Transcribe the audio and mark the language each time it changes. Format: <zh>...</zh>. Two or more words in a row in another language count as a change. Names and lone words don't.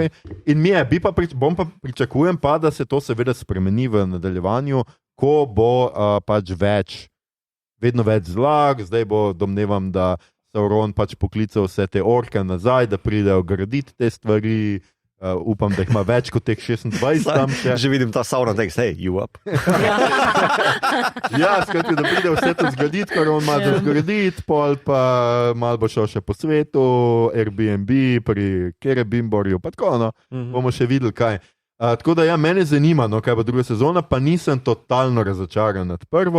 <sl>In mi je, pričakujem pa, da se to seveda spremeni v nadaljevanju, ko bo pač vedno več zlag, zdaj bo, domnevam, da Sauron pač poklical vse te orke nazaj, da pridejo graditi te stvari, upam, da jih ima več kot teh 26 tam še. Že vidim ta sauna tekst,</sl> <en>hey, you up.</en> <sl>Ja, skratka, da pride vse to zgraditi, kar on ima za zgraditi, pol pa malo bo šel še po svetu, Airbnb, pri Kerebimborju, pa tako, no, bomo še videli kaj. Tako da ja, mene zanima, no, kaj bo druga sezona, pa nisem totalno razočaran nad prvo.</sl>